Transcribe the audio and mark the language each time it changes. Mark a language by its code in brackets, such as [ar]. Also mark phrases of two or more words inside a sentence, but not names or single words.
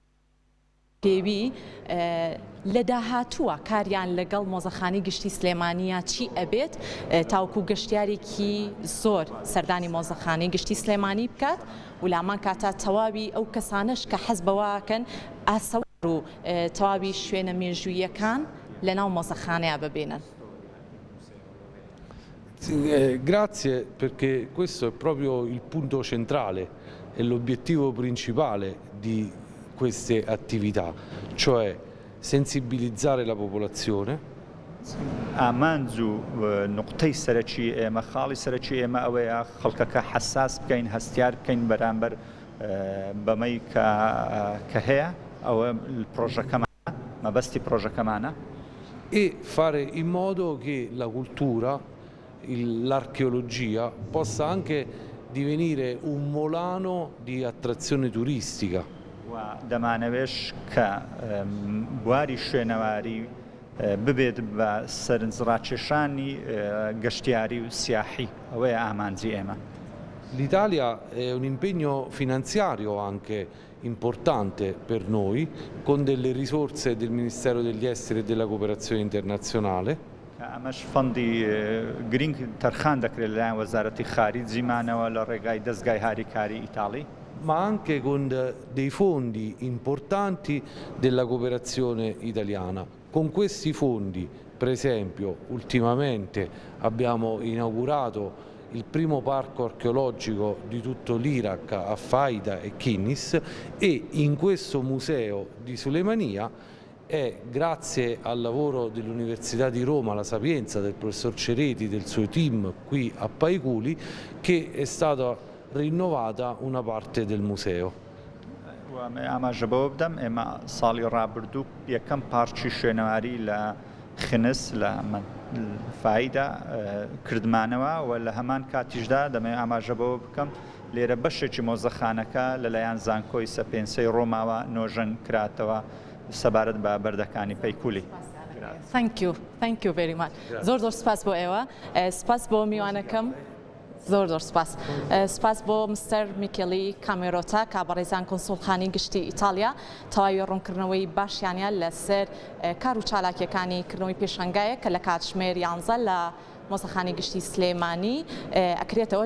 [ckb] پێوی لە داهاتووە کاریان لەگەڵ مۆزەخانی گشتی سلێمانیە چی ئەبێت تاوکو گەشتیارێکی زۆر سەردانی مۆزەخانەی گشتی سلێمانی بکات و لامان کاتە تەواوی ئەو کەسانش کە حەز بەواکەن ئاسەوار و تەواوی شوێنە مێژوویەکان لەناو مۆزەخانەیە ببێنن. [it] Grazie, perché questo è proprio il punto centrale e l'obiettivo principale di queste attività, cioè sensibilizzare la popolazione. [ckb] ئامانج و نقطەی سەرەکی ئێمە خاڵی سەرەکی ئێمە ئەوەیە خەڵکەکە حساس بکەین هەستیار بکەین بەرامبەر بەمەی کە هەیە ئەوە پرۆژەکەمانە مەبەستی پرۆژەکەمانە [it] e fare in modo che la cultura, l'archeologia possa anche divenire un volano di attrazione turistica. [ckb] و دەمانەوێش کە بواری شوێنەواری ببێت بە سەرنجڕاکێشانی گەشتیاری و سیاحی ئەوەیە ئامانجی ئێمە. [it] L'Italia è un impegno finanziario anche importante per noi, con delle risorse del Ministero degli Esteri e della Cooperazione Internazionale. [ckb] ئەمەش فەندی گرنگ تەرخان دەکرێت لەلایەن وەزارەتی خارجیمانەوە لە ڕێگای دەستگای هاریکاری ئیتاڵی. [it] Ma anche con dei fondi importanti della cooperazione italiana. Con questi fondi, per esempio, ultimamente abbiamo inaugurato il primo parco archeologico di tutto l'Iraq a Faida e Kinnis e in questo museo di Sulemania è grazie al lavoro dell'Università di Roma, La Sapienza, del professor Cereti, del suo team qui a Paiculi, che è stata rinnovata una parte del museo. [ckb] ئاماژە بەوە بدەم ئێمە ساڵی ڕابردوو یەکەم پارچی شوێنەواری لە خنس لە فایدا کردمانەوە و لە هەمان کاتیشدا دەمێ ئاماژە بەوە بکەم لێرە بەشێکی مۆزەخانەکە لەلایەن زانکۆی سەپێنسەی ڕۆماوە نۆژەن کراتەوە سەبارەت بە بەردەکانی پەیکولی. [en] Thank you very much. [ckb] زۆر سپاس بۆ ئێوە سپاس بۆ میوانەکەم. زۆر سپاس. سپاس بۆ مستەر میکێلی کامێرۆتا کە بەڕێزان کۆنسوڵخانی گشتی ئیتالیا تەواوی ڕوونکردنەوەی باشیانیان لەسەر کار و چالاکیەکانی کردنەوەی پێشەنگایە کە لە کاتژمێر 11 لە مۆزەخانەی گشتی سلێمانی ئەکرێتەوە.